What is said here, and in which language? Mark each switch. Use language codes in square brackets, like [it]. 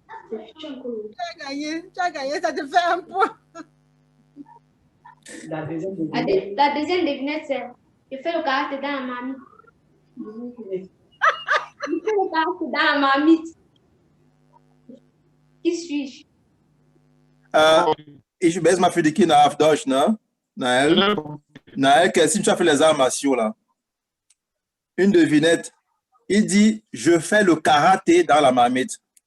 [fr] Tu as gagné, ça te fait un point. La deuxième La deuxième devinette, c'est je fais le karaté dans la marmite. Je fais le karaté dans la marmite. Qui suis-je? [de] Ich weiß mal für die Kinder auf Deutsch, ne? [fr] Naël, qu'est-ce que tu as fait les arts martiaux, là? Une devinette. Il dit, je fais le karaté dans la marmite.